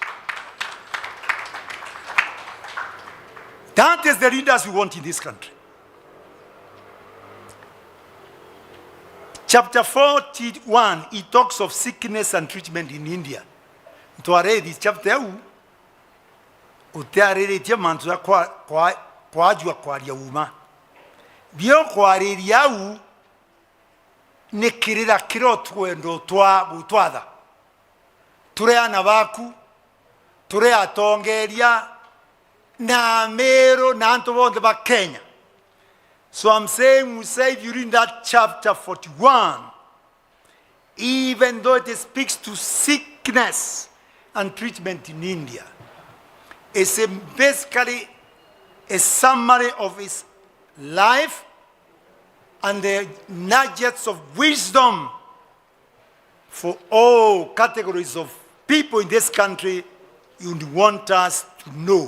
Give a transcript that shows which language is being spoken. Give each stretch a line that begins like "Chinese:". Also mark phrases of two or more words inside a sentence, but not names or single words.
English: That is the leaders we want in this country. Chapter 41, it talks of sickness and treatment in India. To read this chapter,
Meru: utareretie mantu ya kwajua kwaria uma. Bio kwariria u nikirira kiro twendo twa gutwatha. Ture ana baku, ture atongeria na mero na anto bonde ba Kenya.
English: So I'm saying, we say if you read that chapter 41, even though it speaks to sickness and treatment in India, it's basically a summary of his life and the nuggets of wisdom for all categories of people in this country you want us to know.